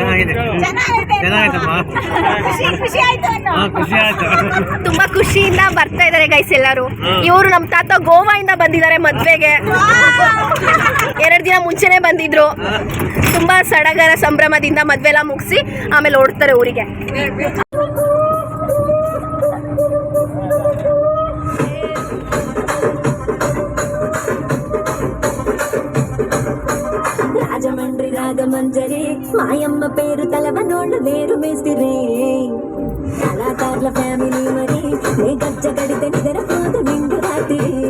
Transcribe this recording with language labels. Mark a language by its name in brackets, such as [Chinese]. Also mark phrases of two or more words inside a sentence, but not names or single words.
[Kannada] ತುಂಬಾ ಖುಷಿಯಿಂದ ಬರ್ತಾ ಇದಾರೆ ಗೈಸ್ ಎಲ್ಲರೂ. ಇವರು ನಮ್ ತಾತ ಗೋವಾದಿಂದ ಬಂದಿದ್ದಾರೆ ಮದ್ವೆಗೆ. 2 ದಿನ ಮುಂಚೆನೆ ಬಂದಿದ್ರು. ತುಂಬಾ ಸಡಗರ ಸಂಭ್ರಮದಿಂದ ಮದ್ವೆ ಎಲ್ಲ ಮುಗಿಸಿ ಆಮೇಲೆ ಓಡ್ತಾರೆ ಊರಿಗೆ. [Telugu] రాజమండ్రి రాగమంజరి మాయమ్మ పేరు తలవనోళ్ళు వేరు మేస్తిరి కళాకారుల ఫ్యామిలీ మరి నే గజ్జ కడితే నిద్రపోదు నిండు రాత్రి